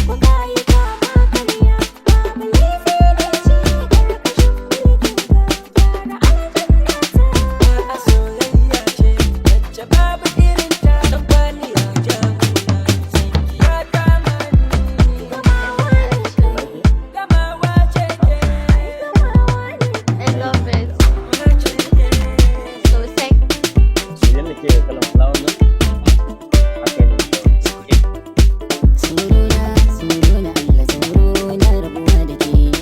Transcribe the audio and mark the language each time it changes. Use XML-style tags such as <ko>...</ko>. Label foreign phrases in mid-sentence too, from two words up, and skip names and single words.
<ha>Ku kayi kama karya, babu laifi da ce ƙarƙashin mulkin ka. Gyara aljanna ta. A soyayya ce, wacce babu irin ta. Ɗan kwali ya ja wuya, san ki ya kama ni. Gamawa ce. Gamawa ce ke. Gamawa ne.</ha> <en>I love it.</en> <ha>Gamawa ce ke.</ha> <en>So sexy.</en> <ha>Idan na ke kalan fulawan nan, haka ne kawai. Tsoro na, tsoro na Allah, tsoro na rabuwa da ke.</ha>